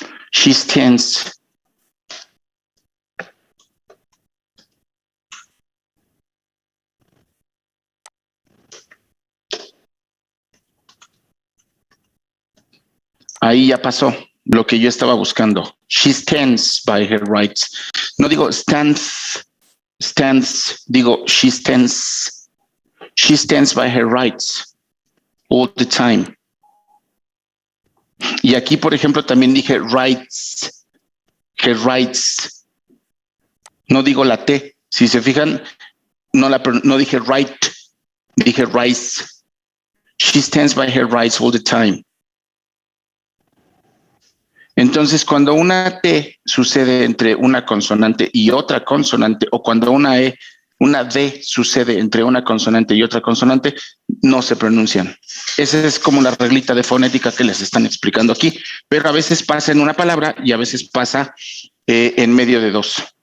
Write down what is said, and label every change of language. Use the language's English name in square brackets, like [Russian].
[English] She stands. [Spanish] Ahí ya pasó lo que yo estaba buscando. [English] She stands by her rights. [Spanish] No digo [English] stands, [Spanish] digo [English] she stands. She stands by her rights all the time. [Spanish] Y aquí, por ejemplo, también dije [English] rights, her rights. [Spanish] No digo la T. Si se fijan, no dije right, dije rights. [English] She stands by her rights all the time. [Spanish] Entonces, cuando una T sucede entre una consonante y otra consonante, o cuando una D sucede entre una consonante y otra consonante, no se pronuncian. Esa es como la reglita de fonética que les están explicando aquí, pero a veces pasa en una palabra y a veces pasa en medio de dos.